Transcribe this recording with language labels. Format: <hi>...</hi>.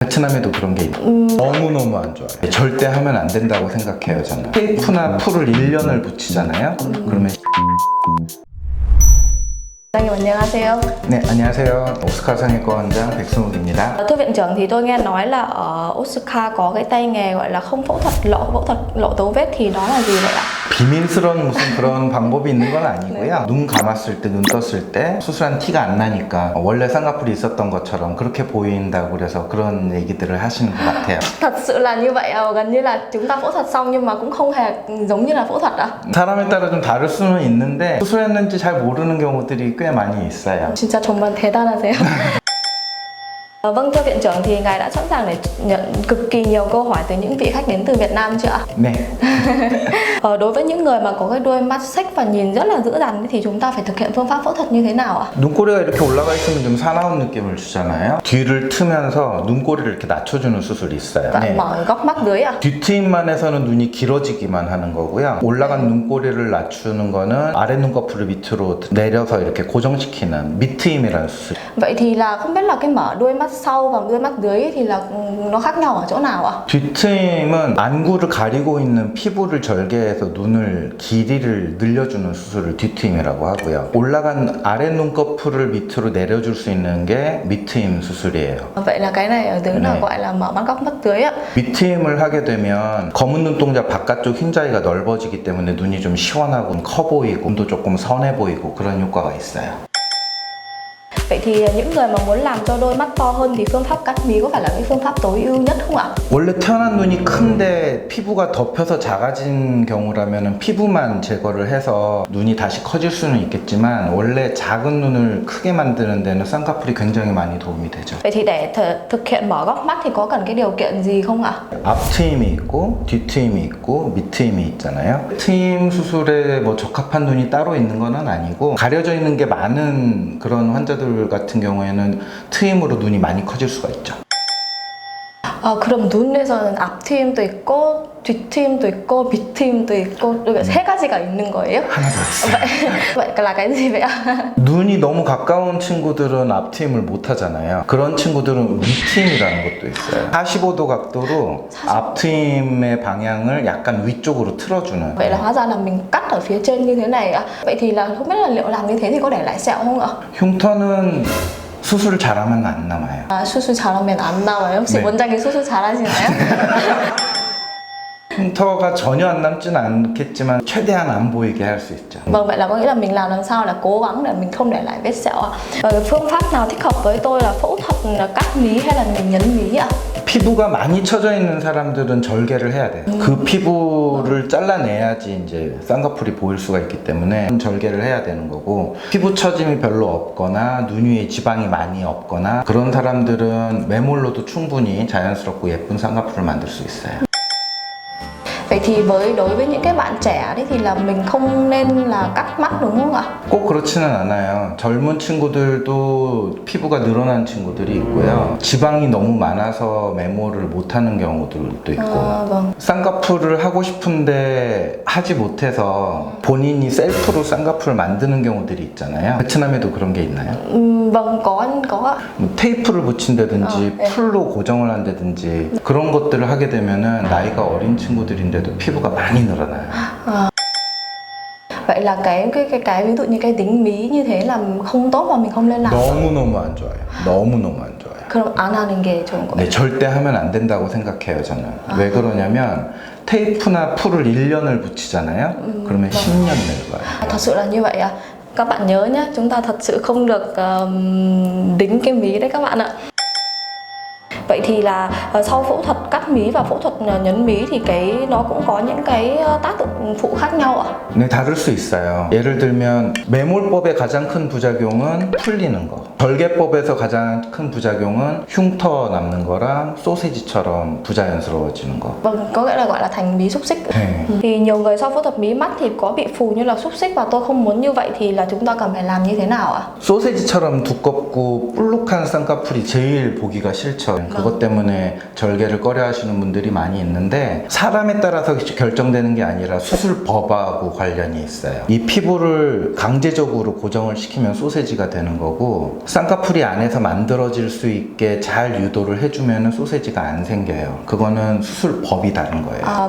<ko>베트남에도 그런 게 너무너무 안 좋아요. 절대 하면 안 된다고 생각해요, 저는. 테이프나 풀을 1년을 붙이잖아요. 그러면 Anh 안녕하세요. 네, 안녕하세요. 오스카 성형외과 원장 백승욱입니다.</ko> <vi>Thưa viện trưởng thì tôi nghe nói là ở Osaka có cái tay nghề gọi là không phẫu thuật lộ dấu vết thì đó là gì vậy ạ?</vi> <ko>비밀스러운 무슨 그런 방법이 있는 건 아니고요. 눈 감았을 때, 눈 떴을 때 수술한 티가 안 나니까 원래 쌍꺼풀이 있었던 것처럼 그렇게 보인다고 그래서 그런 얘기들을 하시는 것 같아요.</ko> <vi>Thật sự là như vậy, gần như là chúng ta phẫu thuật xong nhưng mà cũng không hề giống như là phẫu thuật ạ.</vi> <ko>사람에 따라 좀 다를 수는 있는데 수술했는지 잘 모르는 경우들이 꽤 많이 있어요. 진짜 정말 대단하세요.</ko> <vi>Vâng, thưa viện trưởng thì ngài đã sẵn sàng để nhận cực kỳ nhiều câu hỏi từ những vị khách đến từ Việt Nam chưa ạ?</vi> <ko>네.</ko> <vi>Đối với những người mà có cái đuôi mắt xếch và nhìn rất là dữ dằn thì chúng ta phải thực hiện phương pháp phẫu thuật như thế nào ạ?</vi> <ko>눈꼬리가 이렇게 올라가 있으면 좀 사나운 느낌을 주잖아요. 뒤를 트면서 눈꼬리를 이렇게 낮춰주는 수술이 있어요.</ko> <vi>Dạ, mở góc mắt dưới ạ.</vi> <ko>뒤트임만 해서는 눈이 길어지기만 하는 거고요. 올라간 눈꼬리를 낮추는 거는 아래 눈꺼풀을 밑으로 내려서 이렇게 고정시키는 밑트임이라는 수술.</ko> <vi>Vậy thì là không biết là cái mở đuôi mắt sau và đuôi mắt dưới thì là nó khác nhau ở chỗ nào ạ?</vi> <ko>뒤트임은 안구를 가리고 있는 피부를 절개해서 눈을 길이를 늘려주는 수술을 뒤트임이라고 하고요. 올라간 아래 눈꺼풀을 밑으로 내려줄 수 있는 게 밑트임 수술이에요.</ko> <vi>Vậy là cái này ở dưới là gọi là mở mắt góc mắt dưới ạ.</vi> <ko>밑트임을 하게 되면 검은 눈동자 바깥쪽 흰자위가 넓어지기 때문에 눈이 좀 시원하고 커 보이고 눈도 조금 선해 보이고 그런 효과가 있어요.</ko> <vi>Vậy thì những người mà muốn làm cho đôi mắt to hơn thì phương pháp cắt mí có phải là cái phương pháp tối ưu nhất không ạ?</vi> <ko>원래 태어난 눈이 큰데 피부가 덮여서 작아진 경우라면 피부만 제거를 해서 눈이 다시 커질 수는 있겠지만 원래 작은 눈을 크게 만드는 데는 쌍꺼풀이 굉장히 많이 도움이 되죠.</ko> <vi>Vậy thì để thực hiện mở góc mắt thì có cần cái điều kiện gì không ạ?</vi> <ko>앞트임이 있고 뒤트임이 있고 밑트임이 있잖아요. 트임 수술에 뭐 적합한 눈이 따로 있는 건 아니고 가려져 있는 게 많은 그런 환자들 같은 경우에는 트임으로 눈이 많이 커질 수가 있죠. 그럼 눈에서는 앞트임도 있고 뒷트임도 있고 밑트임도 있고 이렇게 세 가지가 있는 거예요? 하나 더 있어요.</ko> <vi>vậy là cái gì vậy ạ?</vi> <ko>눈이 너무 가까운 친구들은 앞트임을 못 하잖아요. 그런 친구들은 밑트임이라는 것도 있어요. 45도 각도로 앞트임의 방향을 약간 위쪽으로 틀어주는.</ko> <vi>Vậy là hóa ra là mình cắt ở phía trên như thế này ạ. Vậy thì là không biết là liệu làm như thế thì có để lại sẹo không ạ?</vi> <ko>흉터는 수술을 잘하면 안 남아요. 수술 잘하면 안 나와요? 혹시 네. 원장님 수술 잘하시나요? 흉터가 전혀 안 남진 않겠지만 최대한 안 보이게 할 수 있죠.</ko> <vi>Vâng, vậy là có nghĩa là mình làm sao là cố gắng để mình không để lại vết sẹo ạ. Và cái phương pháp nào thích hợp với tôi là phẫu thuật là cắt mí hay là mình nhấn mí ạ?</vi> <ko>피부가 많이 처져 있는 사람들은 절개를 해야 돼요. 그 피부를 잘라내야지 이제 쌍꺼풀이 보일 수가 있기 때문에 절개를 해야 되는 거고 피부 처짐이 별로 없거나 눈 위에 지방이 많이 없거나 그런 사람들은 매몰로도 충분히 자연스럽고 예쁜 쌍꺼풀을 만들 수 있어요.</ko> <vi>Vậy thì đối với những cái bạn trẻ đấy thì là mình không nên là cắt mắt đúng không ạ?</vi> <ko>꼭 그렇지는 않아요. 젊은 친구들도 피부가 늘어난 친구들이 있고요. 지방이 너무 많아서 메모를 못하는 경우들도 있고</ko> <vi>Vâng.</vi> <ko>쌍꺼풀을 하고 싶은데 하지 못해서 본인이 셀프로 쌍꺼풀을 만드는 경우들이 있잖아요. 베트남에도 그런 게 있나요?</ko> <vi>Vâng, có ạ.</vi> <ko>뭐 테이프를 붙인다든지 네. 풀로 고정을 한다든지 그런 것들을 하게 되면은 나이가 어린 친구들인데도 피부가 많이 늘어나요.</ko> <vi>Vậy là cái ví dụ như cái tính mí như thế là không tốt và mình không nên làm.</vi> <ko>너무너무 안 좋아요. 너무너무 안 좋아요. 그럼 안 하는 게 좋은 거예요? 네, 절대 하면 안 된다고 생각해요, 저는. 왜 그러냐면 테이프나 풀을 1년을 붙이잖아요. 그러면 10년 늙어요.</ko> <vi>Thật sự là như vậy à? Các bạn nhớ nhé, chúng ta thật sự không được đính cái mí đấy các bạn ạ. Vậy thì là sau phẫu thuật cắt mí và phẫu thuật nhấn mí thì nó cũng có những cái tác dụng phụ khác nhau ạ?</vi> <ko>네, 다를 수 있어요. 예를 들면 매몰법의 가장 큰 부작용은 풀리는 거. 절개법에서 가장 큰 부작용은 흉터 남는 거랑 소세지처럼 부자연스러워지는 거.</ko> <vi>Vâng, có nghĩa là gọi là thành mí xúc xích.</vi> <ko>네.</ko> <vi>Thì nhiều người sau phẫu thuật mí mắt thì có bị phù như là xúc xích và tôi không muốn như vậy thì là chúng ta cần phải làm như thế nào ạ?</vi> <ko>소세지처럼 두껍고 볼록한 쌍꺼풀이 제일 보기가 싫죠. 그것 때문에 절개를 꺼려 하시는 분들이 많이 있는데 사람에 따라서 결정되는 게 아니라 수술법하고 관련이 있어요. 이 피부를 강제적으로 고정을 시키면 소세지가 되는 거고 쌍꺼풀이 안에서 만들어질 수 있게 잘 유도를 해주면 소세지가 안 생겨요. 그거는 수술법이 다른 거예요.</ko>